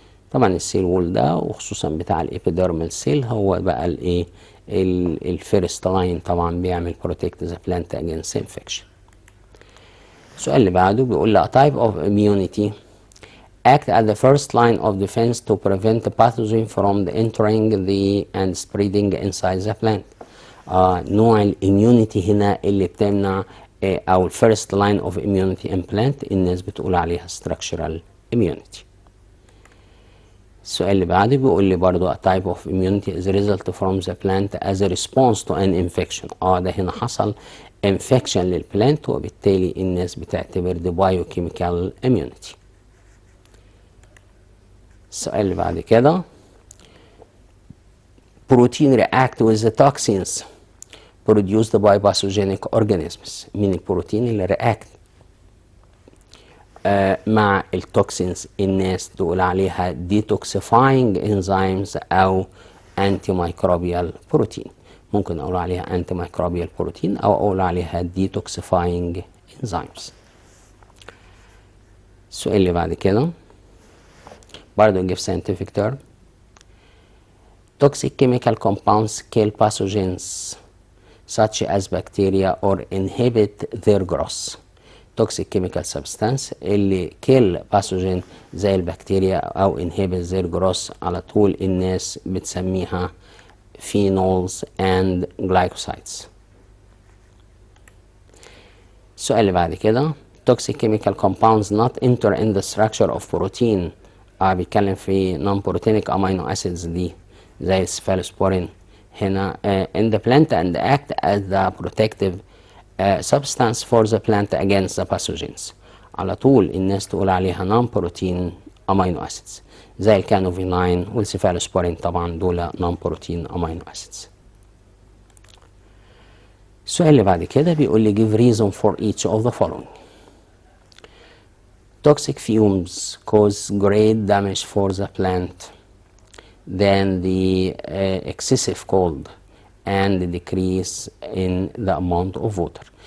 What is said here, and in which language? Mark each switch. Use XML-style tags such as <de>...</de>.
<ar>طبعا السيل وول ده وخصوصا بتاع الابيديرمال سيل هو بقى الايه الفيرست لاين، طبعا بيعمل بروتكت ذا بلانت اجينست انفكشن. السؤال اللي بعده بيقول لي</ar> <en>a type of immunity act at the first line of defense to prevent the pathogen from entering the and spreading inside the plant.</en> <ar>نوع الاميونيتي هنا اللي بتمنع او الفيرست لاين اوف</ar> <en>immunity in plant</en> <ar>الناس بتقول عليها structural immunity. السؤال اللي بعده بيقول لي برضو</ar> <en>a type of immunity is a result from the plant as a response to an infection.</en> <ar>ده هنا حصل infection للبلانت، وبالتالي الناس بتعتبر دي</ar> <en>biochemical immunity.</en> <ar>السؤال اللي بعد كده</ar> <en>protein react with the toxins produced by pathogenic organisms.</en> <ar>مين البروتين اللي react مع التوكسينز الناس تقول عليها</ar> <en>detoxifying enzymes</en> <ar>او</ar> <en>antimicrobial protein.</en> <ar>ممكن اقول عليها</ar> <en>antimicrobial protein</en> <ar>او اقول عليها</ar> <en>detoxifying enzymes.</en> <ar>السؤال اللي بعد كده برضه</ar> <en>give scientific term. Toxic chemical compounds kill pathogens such as bacteria or inhibit their growth. toxic chemical substance اللي kill pathogen زي البكتيريا او inhibit their growth</en> <ar>على طول الناس بتسميها</ar> <en>phenols and glycosides.</en> <ar>السؤال اللي بعد كده</ar> <en>toxic chemical compounds not enter in the structure of protein. بيتكلم في non-proteinic amino acids</en> <ar>دي زي السفالوسبورين هنا</ar> <en>in the plant and act as the protective substance for the plant against the pathogens.</en> <ar>على طول الناس تقول عليها</ar> <en>non-protein amino acids</en> <ar>زي الكانوفيناين والسفالوسبورين، طبعا دول non-protein amino acids. السؤال اللي بعد كده بيقول لي</ar> <en>give reason for each of the following. Toxic fumes cause great damage for the plant than the excessive cold and decrease in the amount of water.</en>